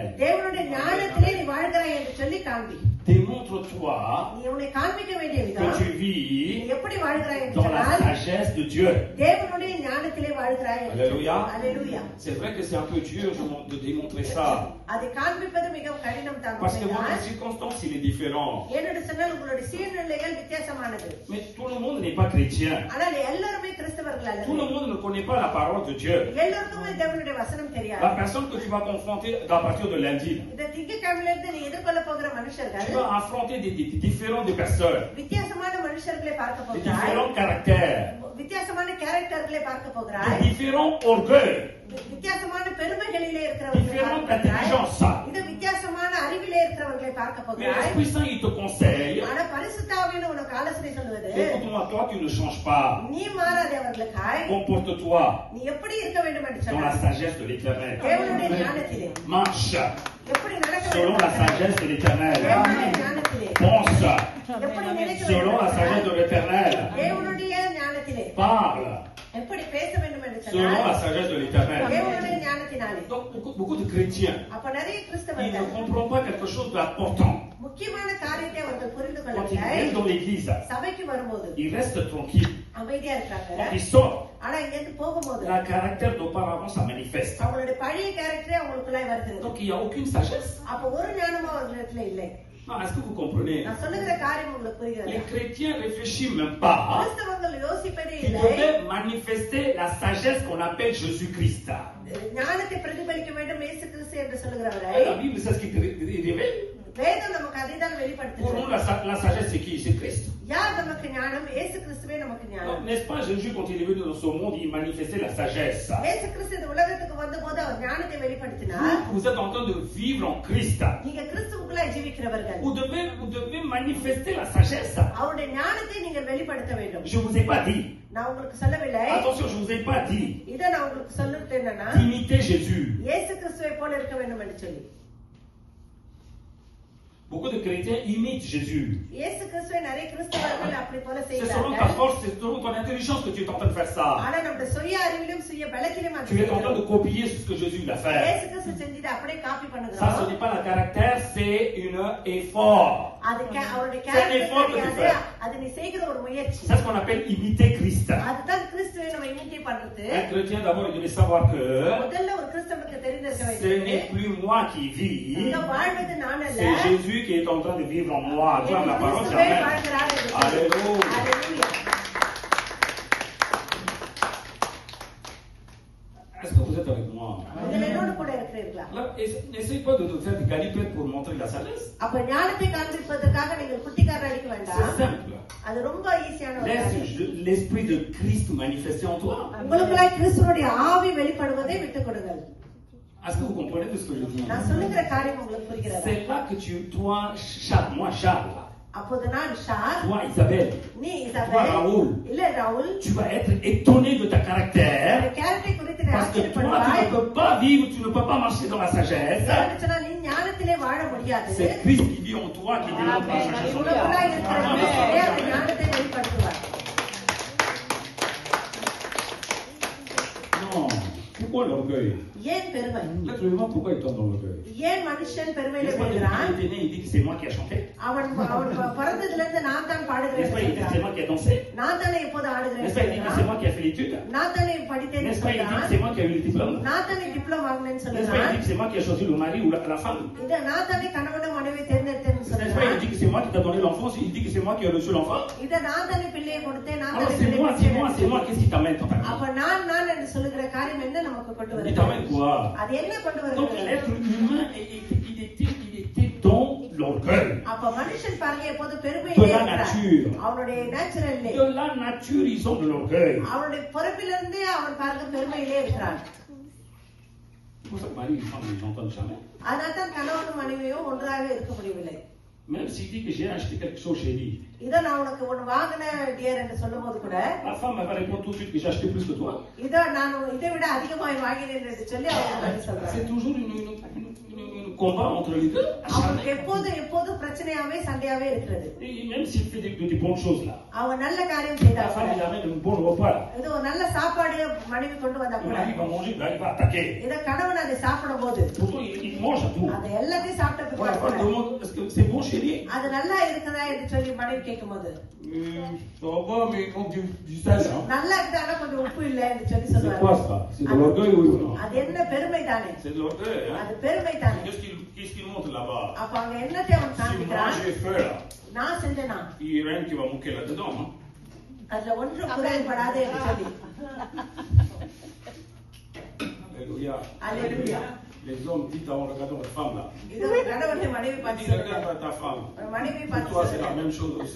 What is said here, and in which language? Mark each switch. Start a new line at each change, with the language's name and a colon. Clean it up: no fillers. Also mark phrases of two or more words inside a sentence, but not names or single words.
Tamil: தேவனுடைய ஞானத்திலே நீ வாழ்கிறாய் என்று சொல்லி காண்பி
French: Démontre-toi
Tamil: நீ உன்னை காண்பிக்க வேண்டிய
French: que
Tamil: விதம்
French: tu
Tamil: நீ
French: vis
Tamil: எப்படி வாழ்கிறாய் என்று
French: dans la
Tamil: சொன்னால்
French: sagesse de Dieu.
Tamil: தேவனுடைய ஞானத்திலே வாழ்கிறாய் என்று
French: Alléluia.
Tamil: அல்லேலூயா
French: C'est vrai que c'est un peu dur de démontrer ça.
Tamil: அதை காண்பிப்பது மிகவும் கடினம் தான்
French: Parce que votre circonstance, il est différent.
Tamil: ஏனென்று சொன்னால் உங்களுடைய சூழ்நிலைகள் வித்தியாசமானது
French: Mais tout le monde n'est pas chrétien.
Tamil: ஆனால் எல்லாருமே கிறிஸ்தவர்கள் அல்ல
French: Tout le monde ne connaît pas la parole de Dieu.
Tamil: எல்லாருக்குமே தேவனுடைய வசனம்
French: La
Tamil: தெரியாது
French: personne que tu vas confronter à partir de lundi,
Tamil: இந்த திங்கட்கிழமையிலிருந்து நீ எதிர்கொள்ள போகிற
French: tu
Tamil: மனுஷர்கள்
French: vas affronter des différentes personnes,
Tamil: வித்தியாசமான மனுஷர்களை பார்க்க
French: des
Tamil: போகிறாய்
French: différents caractères,
Tamil: வித்தியாசமான கேரக்டர்களை பார்க்க
French: des
Tamil: போகிறாய்
French: différents orgueils,
Tamil: வித்தியாசமான பெருமைகளிலே இருக்கிறவர்களை
French: différentes
Tamil: பார்க்க போகிறாய்
French: intelligences.
Tamil: இந்த வித்தியாசமான அறிவிலே இருக்கிறவர்களை பார்க்க
French: Mais
Tamil: போகிறாய்
French: l'Esprit Saint, il te conseille,
Tamil: ஆனா பரிசுத்தாவின்னு உனக்கு ஆலோசனை சொல்லுவது
French: écoute-moi, toi, tu ne changes pas.
Tamil: நீ மாறாதே அவர்களுக்காய்
French: Comporte-toi
Tamil: நீ எப்படி இருக்க வேண்டும் என்று
French: dans la
Tamil: சொன்னார்
French: sagesse de l'Éternel.
Tamil: தேவனுடைய ஞானத்திலே
French: Marche
Tamil: எப்படி நடக்க
French: selon
Tamil: வேண்டும்
French: la sagesse de l'Éternel.
Tamil: தேவனுடைய ஞானத்திலே
French: Pense
Tamil: எப்படி நினைக்க
French: selon la sagesse
Tamil: வேண்டும்
French: de l'Éternel.
Tamil: தேவனுடைய ஞானத்திலே
French: Parle
Tamil: எப்படி பேச வேண்டும் என்று
French: selon la
Tamil: சொன்னார்
French: sagesse de l'Éternel.
Tamil: தேவனுடைய ஞானத்தினாலே
French: Donc, beaucoup de chrétiens,
Tamil: அப்ப நிறைய
French: ils ne
Tamil: கிறிஸ்தவர்கள்
French: comprennent pas quelque chose d'important.
Tamil: முக்கியமான காரியத்தை அவர்கள் புரிந்து
French: Quand ils
Tamil: கொள்ளவில்லை
French: viennent dans l'église,
Tamil: சபைக்கு வரும்போது
French: ils restent tranquilles.
Tamil: அமைதியா இருக்காங்க
French: Quand ils sortent,
Tamil: ஆனா இங்க இருந்து போகும்போது
French: le caractère d'auparavant, ça manifeste.
Tamil: அவங்களுடைய பழைய கேரக்டரே அவங்களுக்குள்ளாய் வருகிறது
French: Donc, il n'y a aucune sagesse.
Tamil: அப்ப ஒரு ஞானமும் அவர்களிடத்துல இல்லை
French: Non, est-ce que vous comprenez?
Tamil: நான் சொல்லுகிற காரியம் உங்களுக்கு புரிகிறது
French: Les chrétiens ne réfléchissent même pas.
Tamil: கிறிஸ்தவர்கள் யோசிப்பதே
French: Ils
Tamil: இல்லை
French: devaient manifester la sagesse qu'on appelle Jésus-Christ.
Tamil: ஞானத்தை பிரதிபலிக்க வேண்டும் இயேசு கிறிஸ்து என்று சொல்லுகிறவரை
French: La Bible, c'est ce qui révèle.
Tamil: வேதம் நமக்கு அதை தான்
French: Pour nous,
Tamil: வெளிப்படுத்துகிறது
French: la sagesse, c'est qui? C'est Christ.
Tamil: யார் நமக்கு ஞானம் இயேசு கிறிஸ்துவே நமக்கு
French: Donc,
Tamil: ஞானம்
French: n'est-ce pas, Jésus, quand il est venu dans ce monde, il manifestait la sagesse.
Tamil: இயேசு கிறிஸ்து இந்த உலகத்துக்கு வந்தபோது அவர் ஞானத்தை வெளிப்படுத்தினார்
French: Vous êtes en train de vivre en Christ.
Tamil: நீங்க கிறிஸ்துவுக்குள்ளாய் ஜீவிக்கிறவர்கள்
French: Vous devez manifester la sagesse.
Tamil: அவருடைய ஞானத்தை நீங்கள் வெளிப்படுத்த வேண்டும்
French: Je ne vous ai pas dit.
Tamil: நான் உங்களுக்கு சொல்லவில்லை
French: Attention, je ne vous ai pas dit
Tamil: இதை நான் உங்களுக்கு சொல்லிட்டு என்னன்னா
French: d'imiter Jésus.
Tamil: இயேசு கிறிஸ்துவை போல இருக்க வேண்டும் என்று சொல்லி
French: Beaucoup de chrétiens imitent Jésus.
Tamil: இயேசு கிறிஸ்துவை நிறைய கிறிஸ்தவர்கள் அப்படி போல
French: C'est selon ta
Tamil: செய்கிறார்கள்
French: force, c'est selon ton intelligence que tu es en train de faire ça.
Tamil: ஆனா நம்முடைய சுய அறிவிலும் சுய பலத்திலும் அது
French: Tu es en train de
Tamil: செய்கிறோம்.
French: copier ce que Jésus l'a fait.
Tamil: இயேசு கிறிஸ்து செஞ்சது அப்படியே காப்பி
French: Ça, ce
Tamil: பண்ணுகிறோம்
French: n'est pas le caractère, c'est un effort.
Tamil: அது அவருடைய
French: C'est un effort que tu
Tamil: கேரக்டர்
French: fais.
Tamil: அது நீ செய்கிற ஒரு முயற்சி
French: C'est ce qu'on appelle imiter Christ.
Tamil: அதுதான் கிறிஸ்துவை நம்ம இமிட்டே பண்றது
French: Un chrétien, d'abord, il devait savoir que
Tamil: முதல்ல ஒரு கிறிஸ்தவனுக்கு தெரிந்திருக்க
French: ce
Tamil: வேண்டும்
French: n'est plus moi qui vis,
Tamil: இங்க வாழ்வது நான் அல்ல
French: c'est Jésus qui est en train de vivre en moi. Acclame la parole,
Tamil: கிறிஸ்துவே
French: Amen.
Tamil: வாழ்கிறார் என்று சொல்லி.
French: Alléluia. Alléluia. Est-ce que vous êtes avec moi?
Tamil: நீங்கள் என்னோடு கூட இருக்கிறீர்களா
French: Alors, n'essaye pas de nous faire des galipettes pour montrer la sagesse.
Tamil: அப்ப ஞானத்தை காண்பிப்பதற்காக நீங்கள் குட்டிக்காரர் அடிக்க
French: C'est
Tamil: வேண்டாம்
French: simple.
Tamil: அது ரொம்ப ஈஸியான ஒரு காரியம்.
French: Laisse l'esprit de Christ manifester en toi.
Tamil: உங்களுக்குள்ளாய் கிறிஸ்துவோடைய ஆவி வெளிப்படுவதை விட்டுக் கொடுங்கள்
French: Est-ce que vous comprenez tout ce que je dis?
Tamil: நான் சொல்லுகிற காரியம் உங்களுக்கு புரிகிறதா
French: C'est là que toi, Charles, moi, Charles,
Tamil: அப்போது நான் ஷார்
French: toi, Isabelle,
Tamil: நீ
French: toi,
Tamil: இசபேல்
French: Raoul,
Tamil: இல்ல ராகுல்
French: tu vas être étonné de ta caractère
Tamil: கேரக்டரை குறித்து நீ
French: parce que toi, tu
Tamil: ஆச்சரியப்படுவாய்
French: ne peux pas vivre, tu ne peux pas marcher dans la sagesse.
Tamil: ஏன்னு சொன்னா நீ ஞானத்திலே வாழ முடியாது
French: C'est Christ qui vit en toi, qui démontre la sagesse en toi.
Tamil: உங்களுக்குள்ளாய் இருக்கிற கிறிஸ்துவே அந்த ஞானத்தை வெளிப்படுத்துவார்
French: Non. Pourquoi l'orgueil?
Tamil: ஏன் பெருமை
French: L'être humain, pourquoi il tombe dans l'orgueil?
Tamil: ஏன் மனுஷன் பெருமையில
French: N'est-ce pas,
Tamil: விழுகிறான்
French: depuis qu'il est né, il dit que c'est moi qui ai chanté?
Tamil: அவன் பிறந்ததுல இருந்து நான் தான்
French: N'est-ce
Tamil: பாடுகிறேன்
French: pas, il dit que c'est moi qui ai dansé?
Tamil: நான் தானே எப்போது
French: N'est-ce
Tamil: ஆடுகிறேன்
French: pas, il dit que c'est moi qui ai fait l'étude?
Tamil: நான் தானே படித்தேன்
French: N'est-ce pas, il dit que
Tamil: சொல்றான்
French: c'est moi qui ai eu le diplôme?
Tamil: நான் தானே டிப்ளோமா வாங்கினேன்னு
French: N'est-ce pas, il
Tamil: சொல்றான்
French: dit que c'est moi qui ai choisi le mari ou la femme?
Tamil: இத நான் தானே கணவனும் மனைவி தேர்ந்தெடுத்தேன்னு
French: N'est-ce pas, il
Tamil: சொல்றான்
French: dit que c'est moi qui t'a donné l'enfance, il dit que c'est moi qui ai reçu l'enfant?
Tamil: இத நான் தானே பிள்ளையை கொடுத்தேன் நான்
French: Alors
Tamil: தானே
French: c'est
Tamil: பிள்ளையை
French: moi,
Tamil: கொடுத்தேன்.
French: qu'est-ce qui t'amène dans ta vie?
Tamil: அப்ப நான் என்று சொல்லுகிற காரியம் என்ன நமக்கு நமக்கு கொண்டு
French: Il
Tamil: வருகிறது.
French: t'amène quoi?
Tamil: அது என்ன கொண்டு
French: Donc
Tamil: வருகிறது?
French: l'être humain, il était dans l'orgueil.
Tamil: அப்ப மனுஷன் பாருங்க எப்போது
French: De
Tamil: பெருமையிலே
French: la
Tamil: இருக்கிறான்.
French: nature.
Tamil: அவனுடைய நேச்சுரல்லே,
French: De la nature, ils ont de l'orgueil.
Tamil: அவனுடைய பிறப்பிலிருந்தே அவன் பாருங்க பெருமையிலே இருக்கிறான்.
French: C'est pour ça que Marie et femme, ils n'entendent jamais.
Tamil: அதனால தான் கணவனும் மனைவியும் ஒன்றாக இருக்க முடியவில்லை.
French: Même s'il dit que j'ai acheté quelque chose chez lui.
Tamil: இதை நான் உனக்கு ஒண்ணு வாங்கின டியர் என்று சொல்லும் போது கூட
French: Ma femme va répondre tout de suite que j'ai acheté plus que toi.
Tamil: இதை நான் இதை விட அதிகமாய் வாங்கினேன் என்று சொல்லி அவங்க பதில்
French: C'est
Tamil: சொல்றாங்க.
French: toujours un combat entre les deux.
Tamil: அவனுக்கு எப்போதும் பிரச்சனையாவே சண்டையாவே இருக்கிறது.
French: Et même s'il fait des bonnes choses là.
Tamil: அவன் நல்ல காரியம்
French: La
Tamil: செய்தாங்க,
French: femme, il amène un bon repas là.
Tamil: இது ஒரு நல்ல சாப்பாடு மனைவி கொண்டு வந்தா
French: Le
Tamil: கூட
French: mari va manger, là, il va attaquer.
Tamil: இத கணவன் அதை சாப்பிடும் போது
French: Pourtant, il mange à tout.
Tamil: அதை எல்லாத்தையும் சாப்பிட்ட
French: Voilà, la femme
Tamil: பிறகு
French: demande est-ce que c'est bon chez lui?
Tamil: அது நல்லா இருக்குதா என்று சொல்லி மனைவி கேட்கும் போது
French: Ça va, mais quand du sel, hein?
Tamil: நல்லா இருக்குது ஆனா கொஞ்சம் உப்பு இல்ல என்று சொல்லி
French: C'est quoi
Tamil: சொல்லுவாங்க.
French: ça? C'est de l'orgueil, oui ou non?
Tamil: அது என்ன பெருமை தானே,
French: C'est de l'orgueil, hein?
Tamil: அது பெருமை தானே.
French: Qu'est-ce qu'il montre là-bas?
Tamil: அப்ப அவங்க என்னத்தை அவன்
French: Si moi
Tamil: காண்பிக்கிறான்,
French: j'ai fait là,
Tamil: நான் செஞ்சேனா
French: il y a rien qui va manquer là-dedans, hein?
Tamil: அதுல ஒன்றும் குறைபடாது என்று சொல்லி.
French: Alléluia.
Tamil: அல்லேலூயா.
French: Les hommes disent en regardant votre femme là.
Tamil: இது ஒரு கணவனை மனைவி
French: Dis,
Tamil: பார்த்து
French: regarde
Tamil: சொல்றாங்க.
French: ta femme.
Tamil: மனைவி
French: Pour
Tamil: பார்த்து
French: toi, c'est la
Tamil: சொல்றாங்க.
French: même chose aussi.